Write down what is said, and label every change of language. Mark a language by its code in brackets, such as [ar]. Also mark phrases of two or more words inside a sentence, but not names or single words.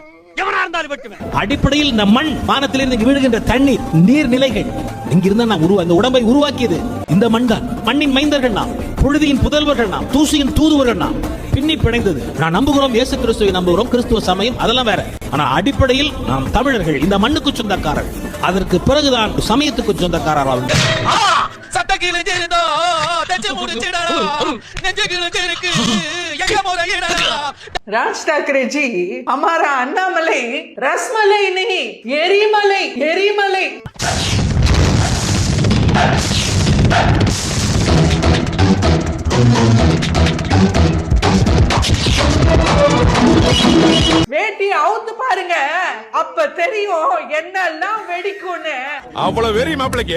[ta] அடிப்படையில் இந்த மண், வானத்திலிருந்து விழுகின்ற தண்ணீர், நீர்நிலைகள் இங்கிருந்தா நாம் இந்த உடம்பை உருவாக்கியது இந்த மண் தான். மண்ணின் மைந்தர்கள் நாம், புழுதியின் புதல்வர்கள் நாம், தூசியின் தூதுவர்கள் நாம். பின்னி பிணைந்தது. நான் நம்புகிறோம், இயேசு கிறிஸ்துவை நம்புகிறோம், கிறிஸ்துவ சமயம் அதெல்லாம் வேற. ஆனா அடிப்படையில் நாம் தமிழர்கள், இந்த மண்ணுக்கு சொந்தக்காரர்கள். அதற்கு பிறகுதான் சமயத்துக்கு சொந்தக்காரர்கள். [hi] राज ठाकरे जी, हमारा अन्नामलाई रसमलाई नहीं, एरीमलाई, एरीमलाई. [ta] வேட்டி அவுத்து பாருங்க, அப்ப தெரியும் என்னெல்லாம் வெடிக்கும்னு. அவ்வளவு வெறி மாப்பிளைக்கு.